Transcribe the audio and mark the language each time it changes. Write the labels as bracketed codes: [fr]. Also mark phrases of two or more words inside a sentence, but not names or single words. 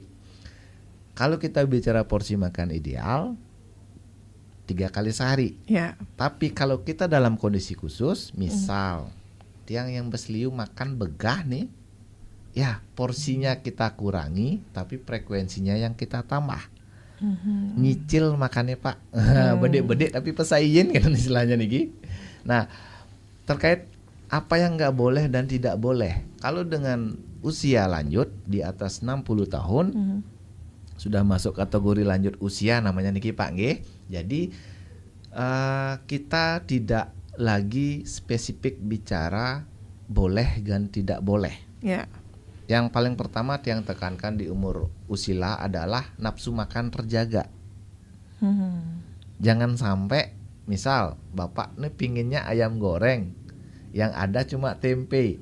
[id] Kalau kita bicara porsi makan ideal 3 kali sehari. Tapi kalau kita dalam kondisi khusus, misal tiang yang besliu makan begah nih, ya porsinya kita kurangi, tapi frekuensinya yang kita tambah. Nyicil makannya Pak, [ban] bedek-bedek tapi pesayin [id] kan istilahnya nih. Nah, terkait apa yang nggak boleh dan tidak boleh. Kalau dengan usia lanjut di atas 60 tahun, sudah masuk kategori lanjut usia namanya [ban] niki Pak nggih. [id] Jadi kita tidak lagi spesifik bicara boleh dan tidak boleh. Yang paling pertama yang tekankan di umur usila adalah nafsu makan terjaga. Jangan sampai misal bapak nih pinginnya ayam goreng, yang ada cuma tempe.